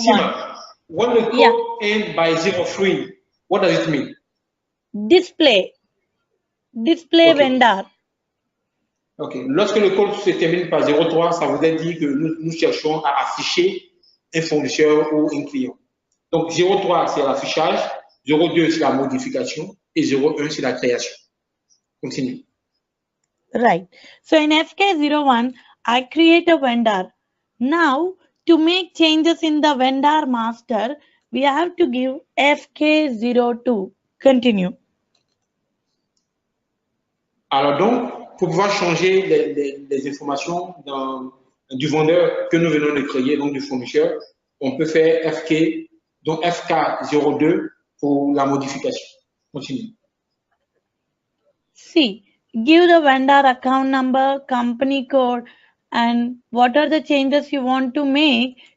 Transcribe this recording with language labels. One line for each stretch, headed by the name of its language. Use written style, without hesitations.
English: Sima, when the code ends by 03, what does it mean? Display Okay. vendor. Ok.
French: Lorsque le code se termine par 03, ça voudrait dire que nous cherchons à afficher un fournisseur ou un client. Donc, 03, c'est l'affichage, 02, c'est la modification et 01, c'est la création.
English: Continue. Right. So in FK01, I create a vendor. Now, to make changes in the vendor master, we have to give FK02. Continue.
French: Alors donc, pour pouvoir changer les informations du vendeur que nous venons de créer, donc du fournisseur, on peut faire FK, donc FK02 pour la modification.
English: Continue. See, give the vendor account number, company code, and what are the changes you want to make.